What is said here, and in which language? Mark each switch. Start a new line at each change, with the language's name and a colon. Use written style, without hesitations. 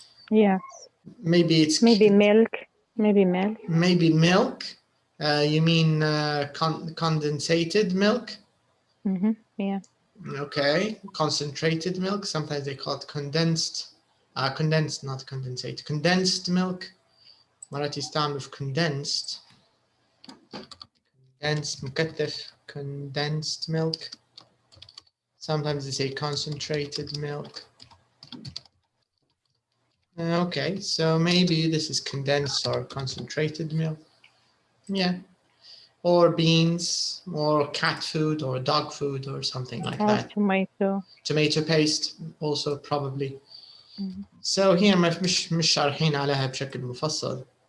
English: Yes. Maybe it's Maybe milk. Maybe milk. Maybe milk. You mean condensated milk? Yeah. Okay, concentrated milk. Sometimes they call it condensed. Condensed, not condensated. Condensed milk.
Arabic: مرات يستعملوا في condensed.
English: Condensed مكثف. Condensed milk. Sometimes they say concentrated milk. Okay, so maybe this is condensed or concentrated milk. Yeah. Or beans, or cat food, or dog food, or something like that. Tomato. Tomato paste, also probably. So here
Arabic: مش شارحين عليها بشكل مفصل.